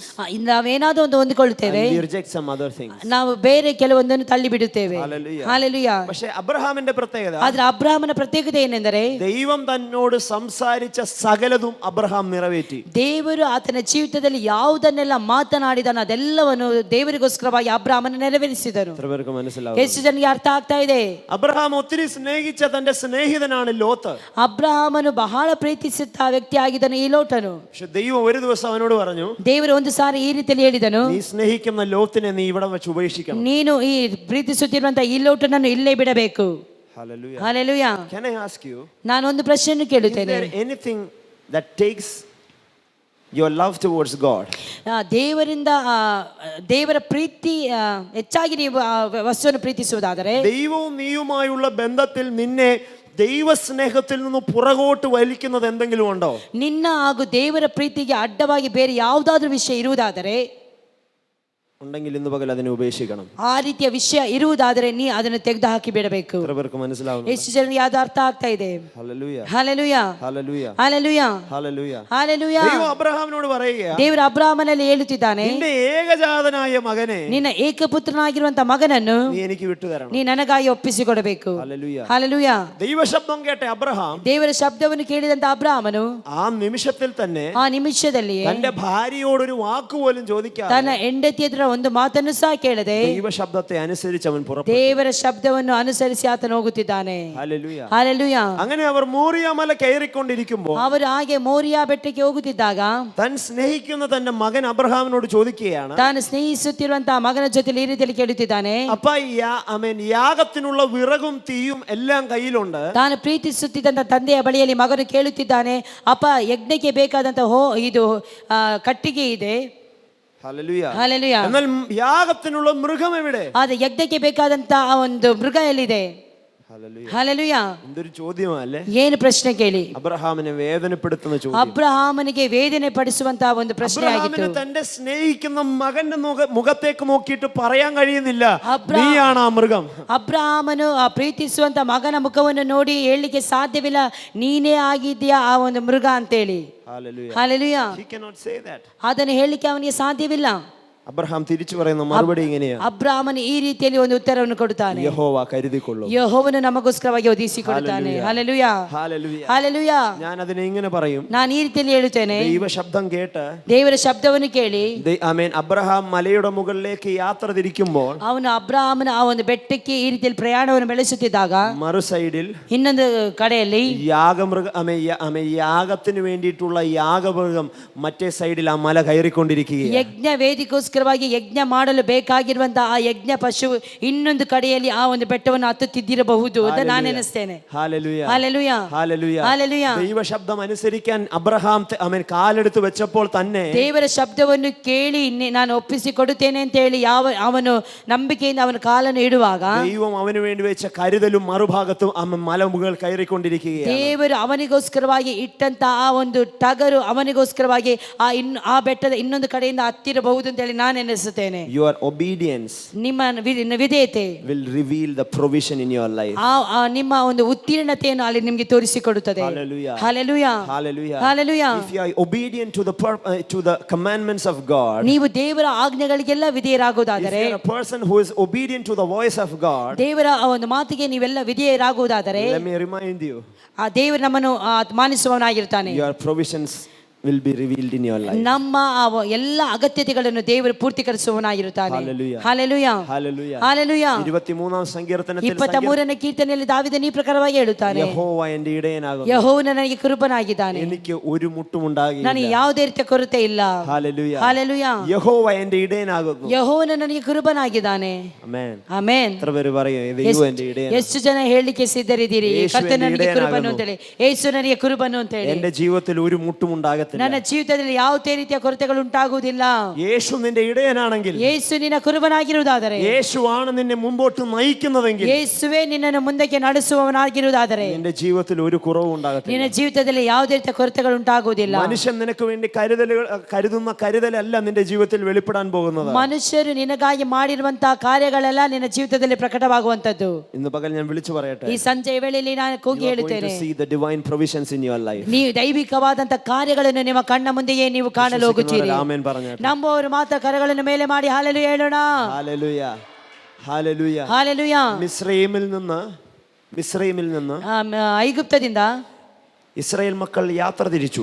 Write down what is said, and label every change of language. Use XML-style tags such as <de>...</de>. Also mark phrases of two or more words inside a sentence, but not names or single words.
<kn>ನಾವೇನಾದ್ರೂ ಒಂದು ಹೊಂದಿಕೊಳ್ಳುತ್ತೇವೆ,</kn> <en>and we reject some other things.</en> <kn>ನಾವು ಬೇರೆ ಕೆಲವೊಂದನ್ನು ತಳ್ಳಿ ಬಿಡುತ್ತೇವೆ.</kn> <en>Hallelujah. Hallelujah.</en> <ml>പക്ഷേ അബ്രഹാമിന്റെ പ്രത്യേകത,</ml> <kn>ಆದ್ರೆ ಅಬ್ರಹಾಮನ ಪ್ರತ್ಯೇಕತೆ ಏನೆಂದರೆ</kn> <ml>ദൈവം തന്നോട് സംസാരിച്ച സകലതും അബ്രഹാം നിറവേറ്റി.</ml> <kn>ದೇವರು ಆತನ ಜೀವಿತದಲ್ಲಿ ಯಾವುದನ್ನೆಲ್ಲ ಮಾತನಾಡಿದನು ಅದೆಲ್ಲವನ್ನು ದೇವರಿಗೋಸ್ಕರವಾಗಿ ಅಬ್ರಹಾಮನ ನೆರವೇರಿಸಿದನು.</kn> <ml>എത്ര പേർക്ക് മനസ്സിലാവും?</ml> <kn>ಎಷ್ಟು ಜನರಿಗೆ ಅರ್ಥ ಆಗ್ತಾ ಇದೆ?</kn> <ml>അബ്രഹാം ഒത്തിരി സ്നേഹിച്ച തന്റെ സ്നേഹിതനാണ് ലോത്ത്.</ml> <kn>ಅಬ್ರಹಾಮನು ಬಹಳ ಪ್ರೀತಿಸುತ್ತ ವ್ಯಕ್ತಿ ಆಗಿದ್ದನು ಈ ಲೋಟನು.</kn> <ml>പക്ഷെ ദൈവം ഒരു ദിവസം അവനോട് പറഞ്ഞു,</ml> <kn>ದೇವರು ಒಂದು ಸಾರಿ ಈ ರೀತಿಯಲ್ಲಿ ಹೇಳಿದನು,</kn> <ml>നീ സ്നേഹിക്കുന്ന ലോത്തിനെ നീ ഇവിടെ വെച്ച് ഉപേക്ഷിക്കണം.</ml> <kn>ನೀನು ಈ ಪ್ರೀತಿಸುತ್ತಿರುವಂತ ಈ ಲೋಟನನ್ನು ಇಲ್ಲೇ ಬಿಡಬೇಕು.</kn> <en>Hallelujah. Hallelujah. Can I ask you,</en> <kn>ನಾನು ಒಂದು ಪ್ರಶ್ನೆಯನ್ನು</kn> <en>is</en> <kn>ಕೇಳುತ್ತೇನೆ.</kn> <en>there anything that takes your love towards God?</en> <kn>ದೇವರಿಂದ ದೇವರ ಪ್ರೀತಿ ಹೆಚ್ಚಾಗಿ ನೀವು ವಸ್ತುವನ್ನು ಪ್ರೀತಿಸುವುದಾದರೆ,</kn> <ml>ദൈവവും നീയുമായുള്ള ബന്ധത്തിൽ നിന്നെ ദൈവസ്നേഹത്തിൽ നിന്ന് പുറകോട്ട് വലിക്കുന്നത് എന്തെങ്കിലും ഉണ്ടോ?</ml> <kn>ನಿನ್ನ ಹಾಗೂ ದೇವರ ಪ್ರೀತಿಗೆ ಅಡ್ಡವಾಗಿ ಬೇರೆ ಯಾವುದಾದ್ರೂ ವಿಷಯ ಇರುವುದಾದರೆ,</kn> <ml>ഉണ്ടെങ്കിൽ ഇന്ന് പകൽ അതിനെ ഉപേക്ഷിക്കണം.</ml> <kn>ಆ ರೀತಿಯ ವಿಷಯ ಇರುವುದಾದರೆ ನೀ ಅದನ್ನು ತೆಗೆದು ಹಾಕಿ ಬಿಡಬೇಕು.</kn> <ml>എത്ര പേർക്ക് മനസ്സിലാവുന്നു?</ml> <kn>ಎಷ್ಟು ಜನರಿಗೆ ಅದು ಅರ್ಥ ಆಗ್ತಾ ಇದೆ?</kn> <ml>ഹല്ലേലൂയ.</ml> <en>Hallelujah.</en> <ml>ഹല്ലേലൂയ.</ml> <en>Hallelujah.</en> <ml>ഹല്ലേലൂയ.</ml> <en>Hallelujah.</en> <ml>ദൈവം അബ്രഹാമിനോട് പറയുക,</ml> <kn>ದೇವರು ಅಬ್ರಹಾಮನಲ್ಲಿ ಹೇಳುತ್ತಿದ್ದಾನೆ,</kn> <ml>നിന്റെ ഏകജാതനായ മകനെ</ml> <kn>ನಿನ್ನ ಏಕಪುತ್ರನಾಗಿರುವಂತ ಮಗನನ್ನು</kn> <ml>നീ എനിക്ക് വിട്ടുതരണം.</ml> <kn>ನೀ ನನಗಾಗಿ ಒಪ್ಪಿಸಿಕೊಡಬೇಕು.</kn> <ml>ഹല്ലേലൂയ.</ml> <en>Hallelujah.</en> <ml>ദൈവശബ്ദം കേട്ട അബ്രഹാം</ml> <kn>ದೇವರ ಶಬ್ದವನ್ನು ಕೇಳಿದಂತ ಅಬ್ರಹಾಮನು</kn> <ml>ആ നിമിഷത്തിൽ തന്നെ</ml> <kn>ಆ ನಿಮಿಷದಲ್ಲಿ</kn> <ml>തന്റെ ഭാര്യയോട് ഒരു വാക്ക് പോലും ചോദിക്കാതെ</ml> <kn>ತನ್ನ ಹೆಂಡತಿ ಎದುರ ಒಂದು ಮಾತನ್ನು ಸಹ ಕೇಳದೆ</kn> <ml>ദൈവശബ്ദത്തെ അനുസരിച്ച് അവൻ പുറപ്പെട്ടു.</ml> <kn>ದೇವರ ಶಬ್ದವನ್ನು ಅನುಸರಿಸಿ ಆತನು ಹೋಗುತ್ತಿದ್ದಾನೆ.</kn> <ml>ഹല്ലേലൂയ.</ml> <en>Hallelujah.</en> <ml>അങ്ങനെ അവർ മോറിയ മല കയറിക്കൊണ്ടിരിക്കുമ്പോൾ</ml> <kn>ಅವರು ಹಾಗೆ ಮೋರಿಯಾ ಬೆಟ್ಟಕ್ಕೆ ಹೋಗುತ್ತಿದ್ದಾಗ</kn> <ml>താൻ സ്നേഹിക്കുന്ന തന്റെ മകൻ അബ്രഹാമിനോട് ചോദിക്കുകയാണ്,</ml> <kn>ತಾನು ಸ್ನೇಹಿಸುತ್ತಿರುವಂತಹ ಮಗನ ಜೊತೆ ಈ ರೀತಿಯಲ್ಲಿ ಕೇಳುತ್ತಿದ್ದಾನೆ,</kn> <ml>അപ്പ യാഗത്തിനുള്ള വിറകും തീയും എല്ലാം കയ്യിലുണ്ട്.</ml> <kn>ತಾನು ಪ್ರೀತಿಸುತ್ತಿದ್ದಂತ ತಂದೆಯ ಬಳಿಯಲ್ಲಿ ಮಗನು ಕೇಳುತ್ತಿದ್ದಾನೆ, ಅಪ್ಪ ಯಜ್ಞಕ್ಕೆ ಬೇಕಾದಂತ ಇದು ಕಟ್ಟಿಗೆ ಇದೆ.</kn> <ml>ഹല്ലേലൂയ.</ml> <en>Hallelujah.</en> <ml>എന്നാൽ യാഗത്തിനുള്ള മൃഗം എവിടെ?</ml> <kn>ಆದ್ರೆ ಯಜ್ಞಕ್ಕೆ ಬೇಕಾದಂತ ಆ ಒಂದು ಮೃಗ ಎಲ್ಲಿದೆ?</kn> <ml>ഹല്ലേലൂയ.</ml> <en>Hallelujah.</en> <ml>എന്തൊരു ചോദ്യമല്ലേ?</ml> <kn>ಏನು ಪ್ರಶ್ನೆ ಕೇಳಿ?</kn> <ml>അബ്രഹാമിനെ വേദനപ്പെടുത്തുന്ന ചോദ്യം.</ml> <kn>ಅಬ್ರಹಾಮನಿಗೆ ವೇದನೆ ಪಡಿಸುವಂತಹ ಒಂದು ಪ್ರಶ್ನೆ ಆಗಿತ್ತು.</kn> <ml>അബ്രഹാമിന് തന്റെ സ്നേഹിക്കുന്ന മകന്റെ മുഖത്തേക്ക് നോക്കിയിട്ട് പറയാൻ കഴിയുന്നില്ല, അബ്രഹാം- നീയാണ് ആ മൃഗം.</ml> <kn>ಅಬ್ರಹಾಮನು ಆ ಪ್ರೀತಿಸುವಂತ ಮಗನ ಮುಖವನ್ನು ನೋಡಿ ಹೇಳಲಿಕ್ಕೆ ಸಾಧ್ಯವಿಲ್ಲ, ನೀನೇ ಆಗಿದ್ಯಾ ಆ ಒಂದು ಮೃಗ ಅಂತೇಳಿ.</kn> <en>Hallelujah. Hallelujah. He cannot say that.</en> <kn>ಅದನ್ನು ಹೇಳಲಿಕ್ಕೆ ಅವನಿಗೆ ಸಾಧ್ಯವಿಲ್ಲ.</kn> <ml>അബ്രഹാം തിരിച്ചു പറയുന്ന മറുപടി ഇങ്ങനെയാണ്,</ml> <kn>ಅಬ್ರಹಾಮನು ಈ ರೀತಿಯಲ್ಲಿ ಒಂದು ಉತ್ತರವನ್ನು ಕೊಡುತ್ತಾನೆ,</kn> <ml>യഹോവ കരുതിക്കൊള്ളും.</ml> <kn>ಯೆಹೋವನು ನಮಗೋಸ್ಕರವಾಗಿ ಒದಗಿಸಿಕೊಡುತ್ತಾನೆ. ಹಲ್ಲೆಲೂಯಾ.</kn> <en>Hallelujah.</en> <kn>ಹಲ್ಲೆಲೂಯಾ.</kn> <ml>ഞാൻ അതിനെ ഇങ്ങനെ പറയും,</ml> <kn>ನಾನು ಈ ರೀತಿಯಲ್ಲಿ ಹೇಳುತ್ತೇನೆ,</kn> <ml>ദൈവ ശബ്ദം കേട്ട്</ml> <kn>ದೇವರ ಶಬ್ದವನ್ನು ಕೇಳಿ</kn> <ml>അബ്രഹാം മലയുടെ മുകളിലേക്ക് യാത്ര തിരിക്കുമ്പോൾ</ml> <kn>ಅವನು ಅಬ್ರಹಾಮನ ಆ ಒಂದು ಬೆಟ್ಟಕ್ಕೆ ಈ ರೀತಿಯಲ್ಲಿ ಪ್ರಯಾಣವನ್ನು ಬೆಳೆಸುತ್ತಿದ್ದಾಗ</kn> <ml>മറു സൈഡിൽ</ml> <kn>ಇನ್ನೊಂದು ಕಡೆಯಲ್ಲಿ</kn> <ml>യാഗത്തിന് വേണ്ടിയിട്ടുള്ള യാഗമൃഗം മറ്റേ സൈഡിൽ ആ മല കയറിക്കൊണ്ടിരിക്കുകയാണ്.</ml> <kn>ಯಜ್ಞ ವೇದಿಕೋಸ್ಕರವಾಗಿ ಯಜ್ಞ ಮಾಡಲು ಬೇಕಾಗಿರುವಂತಹ ಆ ಯಜ್ಞ ಪಶು ಇನ್ನೊಂದು ಕಡೆಯಲ್ಲಿ ಆ ಒಂದು ಬೆಟ್ಟವನ್ನು ಹತ್ತುತ್ತಿದ್ದಿರಬಹುದು ಅಂತ ನಾನು ಎನಿಸ್ತೇನೆ.</kn> <ml>ഹല്ലേലൂയ. ഹല്ലേലൂയ. ഹല്ലേലൂയ. ഹല്ലേലൂയ. ദൈവ ശബ്ദം അനുസരിക്കാൻ അബ്രഹാം കാലെടുത്ത് വെച്ചപ്പോൾ തന്നെ</ml> <kn>ದೇವರ ಶಬ್ದವನ್ನು ಕೇಳಿ ನಾನು ಒಪ್ಪಿಸಿಕೊಡುತ್ತೇನೆ ಅಂತ ಹೇಳಿ ಅವನು ನಂಬಿಕೆಯಿಂದ ಅವನ ಕಾಲನ್ನು ಇಡುವಾಗ</kn> <ml>ദൈവം അവന് വേണ്ടി വെച്ച കരുതലും മറുഭാഗത്തും മലമുകൾ കയറിക്കൊണ്ടിരിക്കുകയാണ്.</ml> <kn>ದೇವರು ಅವನಿಗೋಸ್ಕರವಾಗಿ ಇಟ್ಟಂತ ಆ ಒಂದು ಟಗರು ಅವನಿಗೋಸ್ಕರವಾಗಿ ಆ ಬೆಟ್ಟದ ಇನ್ನೊಂದು ಕಡೆಯಿಂದ ಹತ್ತಿರಬಹುದು ಅಂತ ಹೇಳಿ ನಾನು ಎನಿಸುತ್ತೇನೆ.</kn> <en>Your obedience</en> <kn>ನಿಮ್ಮ ವಿಧೇಯತೆ</kn> <en>will reveal the provision in your life.</en> <kn>ನಿಮ್ಮ ಒಂದು ಉತ್ತೀರ್ಣತೆಯನ್ನು ಅಲ್ಲಿ ನಿಮಗೆ ತೋರಿಸಿಕೊಡುತ್ತದೆ.</kn> <en>Hallelujah. Hallelujah. Hallelujah. Hallelujah. If you are obedient to the commandments of God,</en> <kn>ನೀವು ದೇವರ ಆಜ್ಞೆಗಳಿಗೆಲ್ಲ ವಿಧೇಯರಾಗುವುದಾದರೆ,</kn> <en>if you are a person who is obedient to the voice of God,</en> <kn>ದೇವರ ಆ ಒಂದು ಮಾತಿಗೆ ನೀವೆಲ್ಲ ವಿಧೇಯರಾಗುವುದಾದರೆ,</kn> <en>let me remind you,</en> <kn>ಆ ದೇವರು ನಮ್ಮನ್ನು ಮಾನಿಸುವವನಾಗಿರ್ತಾನೆ.</kn> <en>your provisions will be revealed in your life.</en> <kn>ನಮ್ಮ ಎಲ್ಲ ಅಗತ್ಯತೆಗಳನ್ನು ದೇವರು ಪೂರ್ತಿಕರಿಸುವವನಾಗಿರುತ್ತಾನೆ.</kn> <en>Hallelujah. Hallelujah. Hallelujah. Hallelujah.</en> <ml>23ാം സങ്കീർത്തനത്തിൽ</ml> <kn>23ನೇ ಕೀರ್ತನೆಯಲ್ಲಿ ದಾವೀದನು ಈ ಪ್ರಕಾರವಾಗಿ ಹೇಳುತ್ತಾನೆ,</kn> <ml>യഹോവ എൻ്റെ ഇടയനാകുന്നു,</ml> <kn>ಯೆಹೋವನು ನನಗೆ ಕೃಪನಾಗಿದ್ದಾನೆ,</kn> <ml>എനിക്ക് ഒരു മുട്ടും ഉണ്ടാകില്ല.</ml> <kn>ನನಗೆ ಯಾವುದೇ ರೀತಿಯ ಕೊರತೆ ಇಲ್ಲ.</kn> <en>Hallelujah. Hallelujah.</en> <ml>യഹോവ എൻ്റെ ഇടയനാകുന്നു.</ml> <kn>ಯೆಹೋವನು ನನಗೆ ಕೃಪನಾಗಿದ್ದಾನೆ.</kn> <en>Amen.</en> <kn>ಆಮೆನ್.</kn> <ml>എത്ര പേര് പറയും ദൈവം എൻ്റെ ഇടയനാണ്?</ml> <kn>ಎಷ್ಟು ಜನ ಹೇಳಲಿಕ್ಕೆ ಸಿದ್ಧರಿದ್ದೀರಿ, ಯೇಸು ಕರ್ತನು</kn> <ml>എൻ്റെ</ml> <kn>ನನಗೆ ಇಡೆಯನಾಗನು. ಕೃಪನು ಅಂತ ಹೇಳಿ, ಯೇಸು ನನಗೆ ಕೃಪನು ಅಂತ ಹೇಳಿ.</kn> <ml>എൻ്റെ ജീവിതത്തിൽ ഒരു മുട്ടും ഉണ്ടാകത്തില്ല. ഉണ്ടാകത്തില്ല.</ml> <kn>ನನ್ನ ಜೀವಿತದಲ್ಲಿ ಯಾವುದೇ ರೀತಿಯ ಕೊರತೆಗಳು ಉಂಟಾಗುವುದಿಲ್ಲ.</kn> <ml>യേശു നിന്റെ ഇടയനാണെങ്കിൽ,</ml> <kn>ಯೇಸು ನಿನ್ನ ಕುರುಬನಾಗಿರುವುದಾದರೆ,</kn> <ml>യേശുവാണ് നിന്നെ മുമ്പോട്ട് നയിക്കുന്നതെങ്കിൽ,</ml> <kn>ಯೇಸುವೇ ನಿನ್ನನ್ನು ಮುಂದಕ್ಕೆ ನಡೆಸುವವನಾಗಿರುವುದಾದರೆ,</kn> <ml>നിന്റെ ജീവിതത്തിൽ ഒരു കുറവും ഉണ്ടാകത്തില്ല.</ml> <kn>ನಿನ್ನ ಜೀವಿತದಲ್ಲಿ ಯಾವುದೇ ರೀತಿಯ ಕೊರತೆಗಳು ಉಂಟಾಗುವುದಿಲ್ಲ.</kn> <ml>മനുഷ്യൻ നിനക്ക് വേണ്ടി കരുതുന്ന കരുതലല്ല നിന്റെ ജീവിതത്തിൽ വെളിപ്പെടാൻ പോകുന്നത്.</ml> <kn>ಮನುಷ್ಯರು ನಿನಗಾಗಿ ಮಾಡಿರುವಂತಹ ಕಾರ್ಯಗಳೆಲ್ಲ ನಿನ್ನ ಜೀವಿತದಲ್ಲಿ ಪ್ರಕಟವಾಗುವಂತದ್ದು.</kn> <ml>ഇന്ന് പകൽ ഞാൻ വിളിച്ചു പറയട്ടെ,</ml> <kn>ಈ ಸಂಜೆಯ ವೇಳೆಯಲ್ಲಿ ನಾನು ಕೂಗಿ ಹೇಳುತ್ತೇನೆ,</kn> <en>see the divine provisions in your life.</en> <kn>ನೀವು ದೈವಿಕವಾದಂತಹ ಕಾರ್ಯಗಳನ್ನು ನಿಮ್ಮ ಕಣ್ಣ ಮುಂದೆಯೇ ನೀವು ಕಾಣಲು ಹೋಗುತ್ತೀರಿ.</kn> <ml>ಆಮೆನ್ പറഞ്ഞാട്ടെ.</ml> <kn>ನಂಬುವವರು ಮಾತ್ರ ಕರಗಳನ್ನು ಮೇಲೆ ಮಾಡಿ ಹಾಲೆಲೂಯ ಹೇಳೋಣ.</kn> <ml>ഹല്ലേലൂയ, ഹല്ലേലൂയ.</ml> <kn>ಹಾಲೆಲೂಯ.</kn> <ml>മിസ്രയീമിൽ നിന്ന്</ml> <kn>ಐಗುಪ್ತದಿಂದ</kn> <ml>ഇസ്രായേൽ മക്കൾ യാത്ര തിരിച്ചു.</ml>